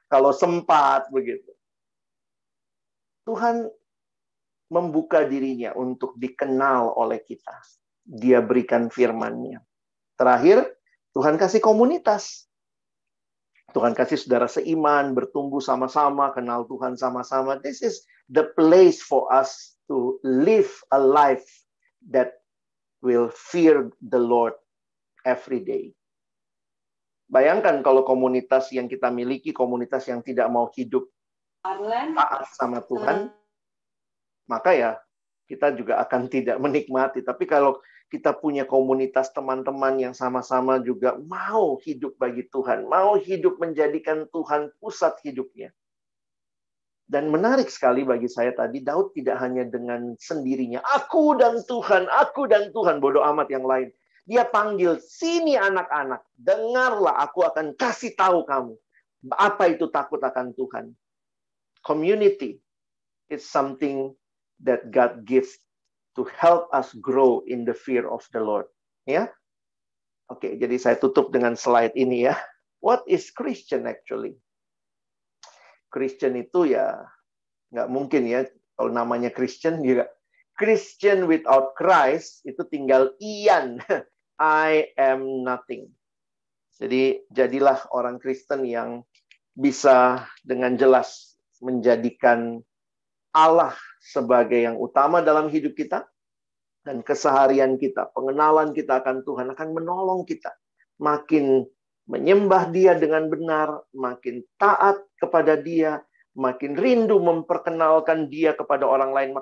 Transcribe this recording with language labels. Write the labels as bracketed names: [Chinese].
[Indonesian] Kalau sempat begitu. Tuhan membuka dirinya untuk dikenal oleh kita. Dia berikan firman-Nya. Terakhir, Tuhan kasih komunitas. Tuhan kasih saudara seiman, bertumbuh sama-sama, kenal Tuhan sama-sama. [English] This is the place for us to live a life that will fear the Lord every day. [Indonesian] Bayangkan kalau komunitas yang kita miliki, komunitas yang tidak mau hidup taat sama Tuhan, maka ya kita juga akan tidak menikmati. Tapi kalau kita punya komunitas teman-teman yang sama-sama juga mau hidup bagi Tuhan, mau hidup menjadikan Tuhan pusat hidupnya. Dan menarik sekali bagi saya tadi, Daud tidak hanya dengan sendirinya, aku dan Tuhan, bodoh amat yang lain. Dia panggil, sini anak-anak, dengarlah, aku akan kasih tahu kamu. Apa itu takut akan Tuhan? Community, [English] It's something that God gives to help us grow in the fear of the Lord. [Indonesian] Ya, oke. Jadi saya tutup dengan slide ini ya. [English] What is Christian actually? [Indonesian] Christian itu ya nggak mungkin ya kalau namanya Christian juga. [English] Christian without Christ [Indonesian] itu tinggal Ian. [English] I am nothing. [Indonesian] Jadi jadilah orang Kristen yang bisa dengan jelas menjadikan Allah sebagai yang utama dalam hidup kita, dan keseharian kita, pengenalan kita akan Tuhan akan menolong kita makin menyembah Dia dengan benar, makin taat kepada Dia, makin rindu memperkenalkan Dia kepada orang lain.